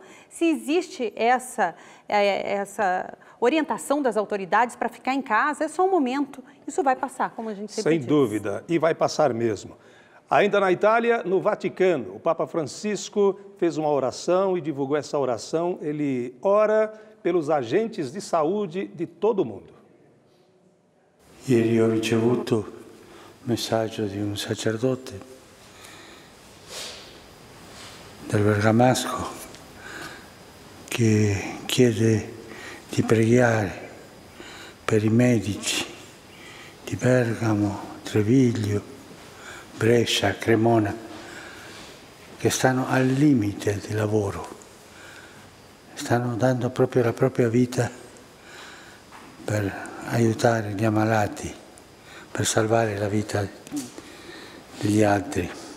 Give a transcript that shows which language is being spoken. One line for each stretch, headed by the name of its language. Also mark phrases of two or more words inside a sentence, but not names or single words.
Portuguese: Se existe essa orientação das autoridades para ficar em casa, é só um momento. Isso vai passar, como a gente sempre diz. Sem dúvida, e vai passar mesmo. Ainda na Itália, no Vaticano, o Papa Francisco fez uma oração e divulgou essa oração. Ele ora pelos agentes de saúde de todo o mundo.
Italian: Ieri ho ricevuto un messaggio di un sacerdote del Bergamasco che chiede di pregare per i medici di Bergamo, Treviglio, Brescia, Cremona, che stanno al limite di lavoro, stanno dando proprio la propria vita per aiutare gli ammalati, per salvare la vita degli altri.